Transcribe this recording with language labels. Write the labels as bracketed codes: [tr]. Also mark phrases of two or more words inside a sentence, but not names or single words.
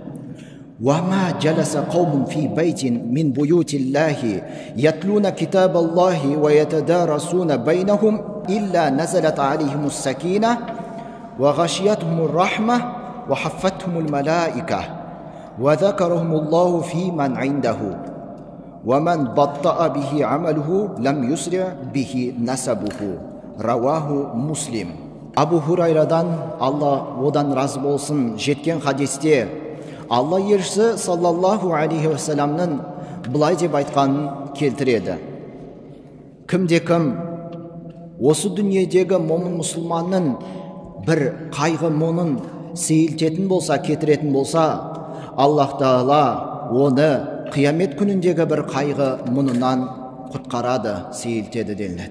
[ar] وما جلس قوم في بيت من بيوت الله يتلون كتاب الله ويتدارسون بينهم إلا نزلت عليهم السكينة وغشيتهم الرحمة وحفتهم الملائكة وذكرهم الله في من عنده ومن بطأ به عمله لم يسرع به نسبه رواه مسلم. [kk] Абу Хурайрадан Алла одан разы болсын жеткен хадисте Алла елшісі [ar] صلى الله عليه وسلم [kk] былай деп айтқанын келтіреді. Кім осы дүниедегі момын мұсылманның бір қайғы мұңын сейілтетін болса, кетіретін болса, Аллах Тағала оны қиямет күніндегі бір қайғы мұнынан құтқарады, сейілтеді делінеді.